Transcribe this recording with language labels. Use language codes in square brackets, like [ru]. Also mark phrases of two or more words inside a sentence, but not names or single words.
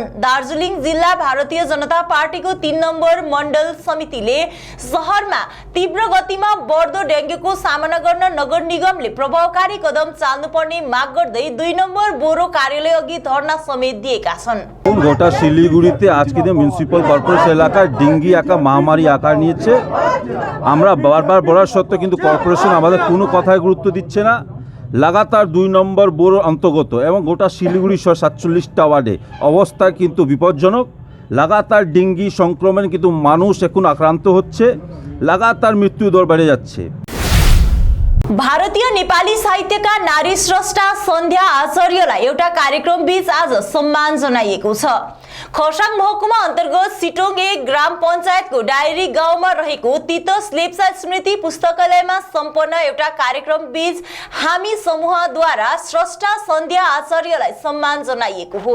[ne] दार्जिलिङ जिल्ला भारतीय जनता पार्टीको 3 नम्बर मण्डल समितिले शहरमा तीव्र गतिमा बढ्दो डेंगूको सामना गर्न नगर निगमले प्रभावकारी कदम चाल्नुपर्ने माग गर्दै 2 नम्बर बोरो कार्यालय अघि धरना समेत दिएका छन्। [bn] গোটা শিলিগুড়িতে আজকে [en] municipal corporation [bn] এলাকায় ডেঙ্গি একটা মহামারী আকার নিয়েছে। আমরা বারবার বলার সত্ত্বেও কিন্তু কর্পোরেশন আমাদের কোনো কথায় গুরুত্ব দিচ্ছে না। লাগাতার 2 নম্বর বোরো অন্তর্গত এবং গোটা শিলিগুড়ি সহ 47টা ওয়ার্ডে অবস্থা কিন্তু বিপজ্জনক। লাগাতার ডেঙ্গি সংক্রমণ কিন্তু মানুষ এখন আক্রান্ত হচ্ছে, লাগাতার মৃত্যু দর বেড়ে যাচ্ছে। [ne] भारतीय नेपाली साहित्यका नारी स्रष्टा सन्ध्या आचार्यलाई एउटा कार्यक्रम बीच आज सम्मान जनाइएको छ। खरसाङ महकुमा अन्तर्गत सिटोङ 1 ग्राम पञ्चायतको डायरी गाउँमा रहेको तितस लेप्चा स्मृति पुस्तकालयमा सम्पन्न एउटा कार्यक्रम बीच हामी समूहद्वारा स्रष्टा सन्ध्या आचार्यलाई सम्मान जनाइएको हो।